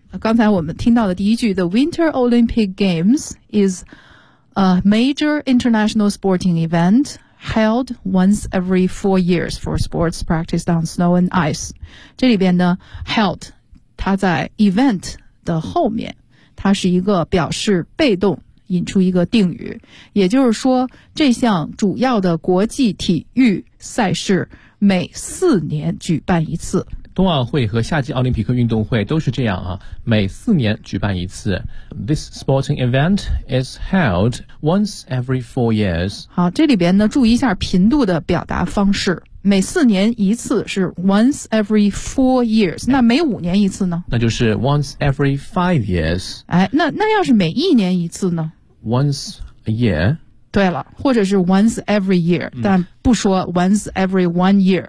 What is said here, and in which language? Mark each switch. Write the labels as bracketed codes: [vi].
[zh] 刚才我们听到的第一句 [en] The Winter Olympic Games is a major international sporting event held once every 4 years for sports practiced on snow and ice， [zh] 这里边呢 held 它在 event的后面，它是一个表示被动，引出一个定语，也就是说，这项主要的国际体育赛事每4年举办一次。冬奥会和夏季奥林匹克运动会都是这样啊，每4年举办一次。 [en] This sporting event is held once every 4 years。 [zh] 好，这里边呢，注意一下频度的表达方式。每四年一次是 once every 4 years， 那每5年一次呢？那就是 once every 5 years。哎，那要是每一年一次呢 [en] ？Once a year。 [zh] 对了，或者是 once every year，但不说 once every 1 year。